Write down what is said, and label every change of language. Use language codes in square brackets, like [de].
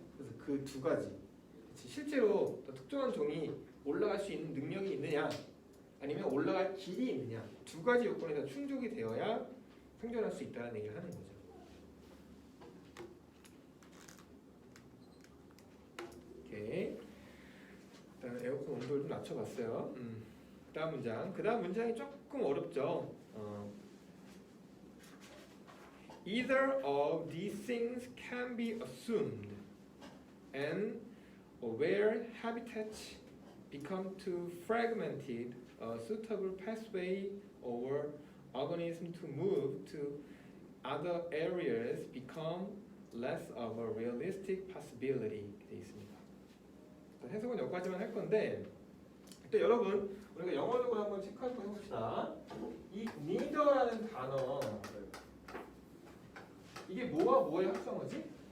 [ko] 그래서 그 두 가지 실제로 특정한 종이 올라갈 수 있는 능력이 있느냐 아니면 올라갈 길이 있느냐 두 가지 요건에 다 충족이 되어야 생존할 수 있다는 얘기를 하는 거죠. 오케이. 일단 에어컨 온도를 좀 낮춰봤어요. 다음 문장. 그 다음 문장이 조금 어렵죠. [en] Either of these things can be assumed, and where habitats become too fragmented, a suitable pathway or organism to move to other areas become less of a realistic possibility. [ko] 되어 있습니다. 해석은 여기까지만 할 건데, 일단 여러분 우리가 영어적으로 한번 체크하고 해봅시다. 이 neither라는 단어 이게 뭐와 뭐의 합성어지?